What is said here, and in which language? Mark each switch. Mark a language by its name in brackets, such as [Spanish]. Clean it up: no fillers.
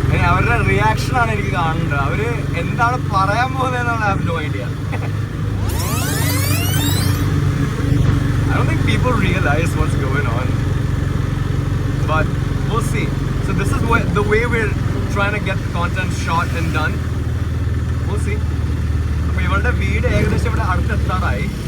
[Malayalam] അവരുടെ റിയാക്ഷനാണ് എനിക്ക് കാണേണ്ടത്. അവര് എന്താണ് പറയാൻ പോകുന്നതെന്നാണ് [English] I have no idea. I don't think people realize what's going on, but we'll see. So this is the way we're trying to get the content shot and done. We'll see. [Malayalam] അപ്പോൾ ഇവളുടെ വീട് ഏകദേശം ഇവിടെ അടുത്തെത്താറായി.